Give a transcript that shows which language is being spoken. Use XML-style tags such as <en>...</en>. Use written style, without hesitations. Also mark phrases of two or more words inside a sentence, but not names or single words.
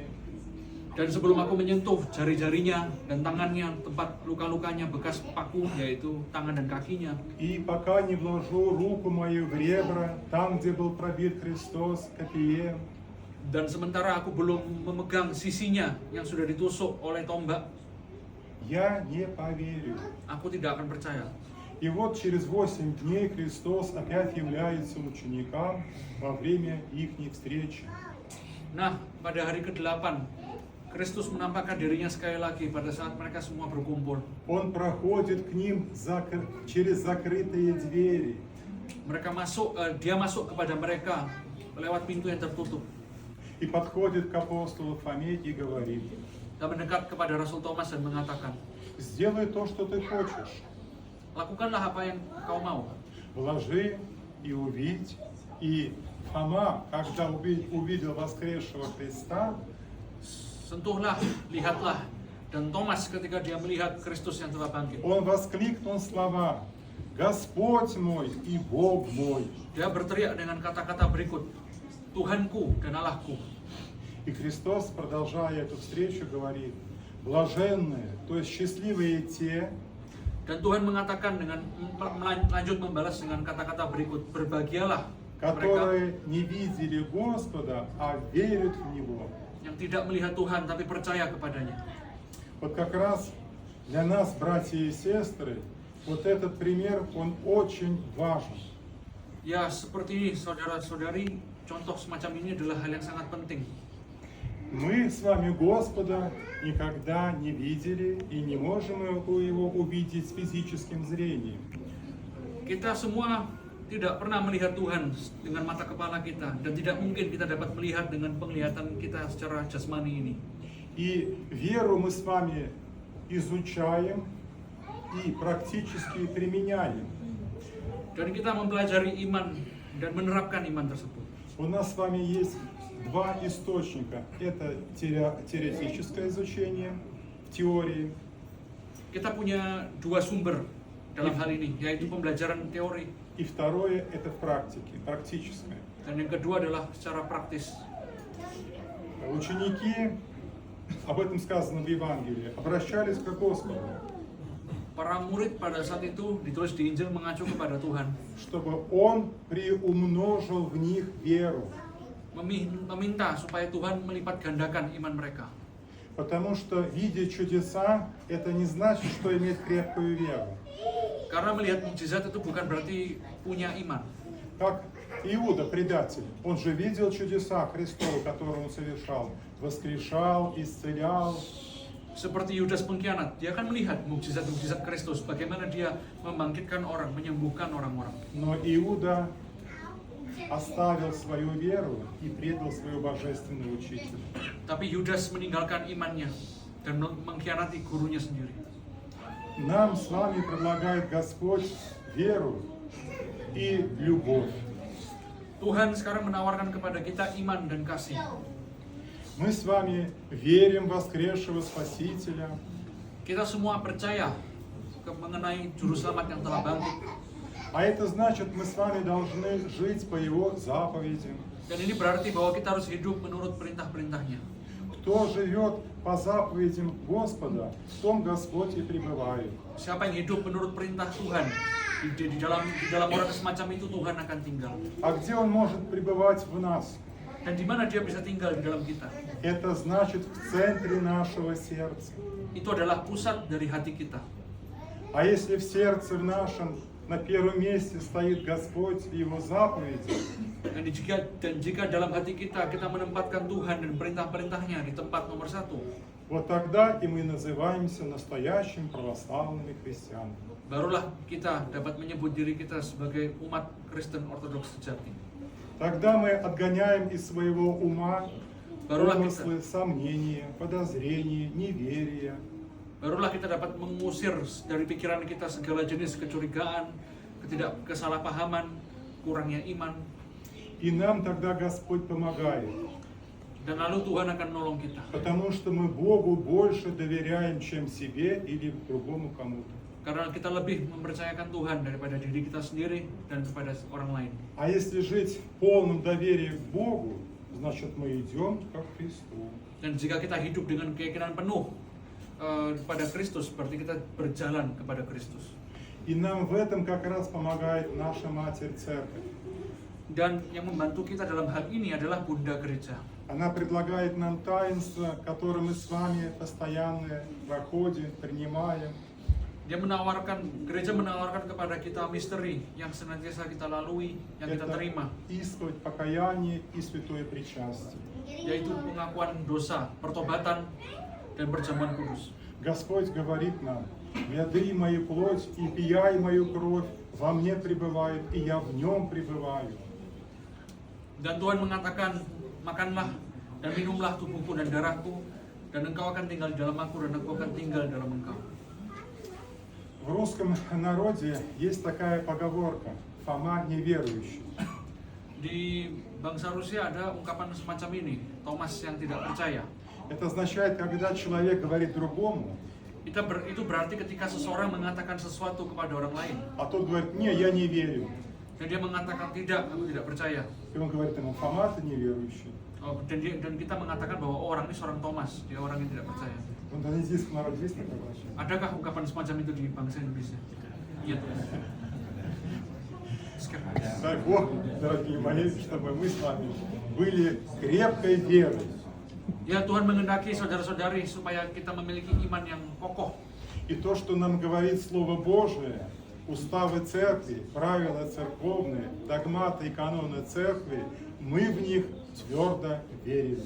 <id>dan sebelum aku menyentuh jari-jarinya dan tangannya, tempat luka-lukanya, bekas paku, yaitu tangan dan kakinya.</id> <ru>И пока не вложу руку мою в ребра, там, где был пробит Христос копьем,</ru> <id>Dan sementara aku belum memegang sisinya yang sudah ditusuk oleh tombak,</id> <ru>я не поверю».</ru> <id>aku tidak akan percaya.</id> <ru>И вот через 8 дней Христос опять является ученикам во время их встречи.</ru> <id>Nah, pada hari ke-8, Kristus menampakkan dirinya sekali lagi pada saat mereka semua berkumpul.</id> <ru>Он проходит к ним через закрытые двери.</ru> <id>Dia masuk kepada mereka lewat pintu yang tertutup.</id> <ru>И подходит к апостолу Фоме и говорит:</ru> <id>Dan mendekat kepada Rasul Thomas dan mengatakan,</id> <ru>«Сделай то, что ты хочешь.</ru> <id>lakukanlah apa yang kau mau.</id> <ru>Вложи и увидь». И Фома, когда увидел воскресшего Христа,</ru> <id>Sentuhlah, lihatlah. Dan Thomas ketika dia melihat Kristus yang telah bangkit,</id> <ru>он воскликнул слова: «Господь мой и Бог мой».</ru> <id>dia berteriak dengan kata-kata berikut, Tuhanku dan Allahku.</id> <ru>И Христос, продолжая эту встречу, говорит: блаженные, то есть счастливые те,</ru> <id>Dan Tuhan mengatakan dengan lanjut membalas dengan kata-kata berikut, berbahagialah mereka</id> <ru>которые не видели Господа, а верят в Него.</ru> <id>yang tidak melihat Tuhan tapi percaya kepadanya.</id> <ru>Вот как раз для нас, братья и сестры, вот этот пример, он очень важен.</ru> <id>Ya, seperti ini saudara-saudari, contoh semacam ini adalah hal yang sangat penting.</id> <ru>Мы с вами Господа никогда не видели и не можем Его увидеть с физическим зрением.</ru> <id>Kita semua tidak pernah melihat Tuhan dengan mata kepala kita, dan tidak mungkin kita dapat melihat dengan penglihatan kita secara jasmani ini.</id> <ru>И веру мы с вами изучаем и практически применяем.</ru> <id>Dan kita mempelajari iman dan menerapkan iman tersebut.</id> <ru>У нас с вами есть два источника. Это теоретическое изучение в теории.</ru> <id>Kita punya dua sumber dalam hal ini, yaitu pembelajaran teori,</id> <ru>И второе – это в практике, практическое.</ru> <id>dan yang kedua adalah secara praktis.</id> <ru>Ученики, об этом сказано в Евангелии, обращались к Господу,</ru> <id>Para murid pada saat itu ditulis di Injil mengacu kepada Tuhan,</id> <ru>чтобы Он приумножил в них веру.</ru> <id>meminta supaya Tuhan melipat gandakan iman mereka.</id> <ru>Потому что, видя чудеса, это не значит, что иметь крепкую веру.</ru> <id>Karena melihat mukjizat itu bukan berarti punya iman.</id> <ru>Как Иуда, предатель, он же видел чудеса Христова, которые он совершал. Воскрешал, исцелял.</ru> <id>Seperti Yudas pengkhianat, dia akan melihat mukjizat-mukjizat Kristus, bagaimana dia membangkitkan orang, menyembuhkan orang-orang.</id> <ru>Но Иуда оставил свою веру и предал своего божественного учителя.</ru> <id>Tapi Yudas meninggalkan imannya dan mengkhianati gurunya sendiri.</id> <ru>Нам с вами предлагает Господь веру и любовь.</ru> <id>Tuhan sekarang menawarkan kepada kita iman dan kasih.</id> <ru>Мы с вами верим в воскресшего Спасителя.</ru> <id>Kita semua percaya mengenai juru selamat yang telah bangkit.</id> <ru>А это значит, мы с вами должны жить по Его заповедям.</ru> <id>Dan ini berarti bahwa kita harus hidup menurut perintah-perintahnya.</id> <ru>Кто живет по заповедям Господа, в том Господь и пребывает.</ru> <id>Siapa yang hidup menurut perintah Tuhan, di dalam orang semacam itu Tuhan akan tinggal.</id> <ru>А где Он может пребывать в нас?</ru> <id>Dan di mana dia bisa tinggal di dalam kita?</id> <ru>Это значит в центре нашего сердца.</ru> <id>Itu adalah pusat dari hati kita.</id> <ru>А если в сердце в нашем на первом месте стоит Господь и Его заповеди,</ru> <id>Dan jika dalam hati kita menempatkan Tuhan dan perintah-perintahnya di tempat nomor satu,</id> <ru>вот тогда и мы называемся настоящими православными христианами.</ru> <id>barulah kita dapat menyebut diri kita sebagai umat Kristen Ortodoks sejati.</id> <ru>Тогда мы отгоняем из своего ума</ru> <id>Barulah</id> <ru>помыслы, сомнения, подозрения, неверия.</ru> <id>Barulah kita dapat mengusir dari pikiran kita segala jenis kecurigaan, kesalahpahaman, kurangnya iman.</id> <ru>И нам тогда Господь помогает,</ru> <id>Dan lalu Tuhan akan menolong kita.</id> <ru>потому что мы Богу больше доверяем, чем себе или другому кому-то.</ru> <id>Karena kita lebih mempercayakan Tuhan daripada diri kita sendiri dan kepada orang lain.</id> <ru>А если жить в полном доверии к Богу, значит мы идем как к Христу.</ru> <id>Dan jika kita hidup dengan keyakinan penuh pada Kristus, berarti kita berjalan kepada Kristus.</id> <ru>И нам в этом как раз помогает наша Матерь Церковь.</ru> <id>Dan yang membantu kita dalam hal ini adalah Bunda Gereja.</id> <ru>Она предлагает нам таинства, которые мы с вами постоянно проходим, принимаем.</ru> <id>Gereja menawarkan kepada kita misteri yang senantiasa kita lalui, yang kita</id> <ru>Это</ru> <id>terima,</id> <ru>исповедь, покаяние и святое причастие.</ru> <id>yaitu pengakuan dosa, pertobatan, dan perjamuan kudus.</id> <ru>Господь говорит нам:</ru> <cu>«Яды мою плоть и пияй мою кровь, во мне пребывает, и я в нем пребываю».</cu> <id>Dan Tuhan mengatakan, makanlah dan minumlah tubuhku dan darahku, dan engkau akan tinggal di dalam aku, dan aku akan tinggal dalam engkau.</id> <ru>В русском народе есть такая поговорка: «Фома неверующий».</ru> <id>Di bangsa Rusia ada ungkapan semacam ini, Thomas yang tidak percaya.</id> <ru>Это означает, когда человек говорит другому,</ru> <id>Itu berarti ketika seseorang mengatakan sesuatu kepada orang lain,</id> <ru>а тот говорит: «Не, я не верю».</ru> <id>dan dia mengatakan tidak, aku tidak percaya.</id> <ru>И он говорит ему: «Фома, ты неверующий».</ru> <id>Dan kita mengatakan bahwa orang ini seorang Thomas, dia orang yang tidak percaya.</id> <ru>В индонезийском народе есть такое обращение?</ru> <id>Adakah ungkapan semacam itu di bangsa Indonesia? Iya.</id> <ru>Дай Бог, дорогие мои, чтобы мы с вами были крепкой верой.</ru> <id>Ya Tuhan mengendaki saudara-saudari supaya kita memiliki iman yang kokoh.</id> <ru>И то, что нам говорит Слово Божие, уставы церкви, правила церковные, догматы и каноны церкви, мы в них твердо верим.</ru>